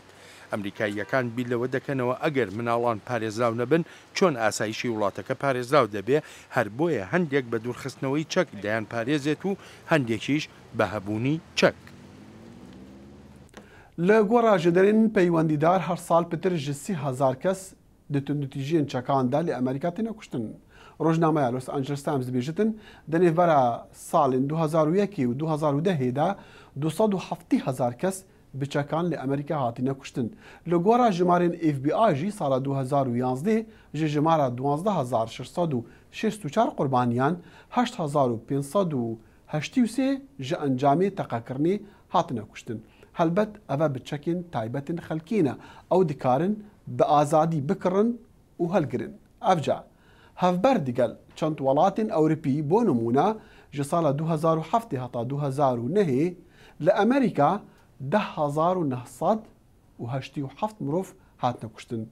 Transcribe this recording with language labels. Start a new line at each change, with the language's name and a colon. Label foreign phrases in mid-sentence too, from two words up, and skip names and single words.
Central Kurdish: ئەمریکاییەکان بیر لەوە دەکەنەوە ئەگەر مناڵان پارێزراو نەبن چۆن ئاسایشی وڵاتەکە پارێزراو دەبێ هەر بۆیە هەندێک بە دوورخستنەوەی چەک دەیان پارێزێت و هەندێکیش بە هەبوونی چەک.
Kurdish: لە گۆڕا ژەدەرێن پەیوەندیدار هەر ساڵ پتر ji 30,000 کەس دەتوندوتیژیên çekanda لە ئەمریکا تێنە کوشتن. ڕۆژنامەیە لۆس ئەنجلس تایمز دەبێژتن دەنێڤەرە ساڵên 2001 و 2010دا 270,000 کەس بچەکان لە ئەمریکا هاتیینە کوشتن. لە گۆڕا ژمارên FBI ژی ساڵە 2011 ji ژمارە 12,664 قوربانیان 8,583 ji ئەنجامê teqekirinê hatine kuştin. Helbet ev bi çekên taybetên xelkî ne ew dikarin bi azadî bikirin û helgirin. Evca hevber digel çend welatên Ewropî bo nimûne ji sala 2007 heta 2009 li Amerîka 10,987 mirov hatine kuştin.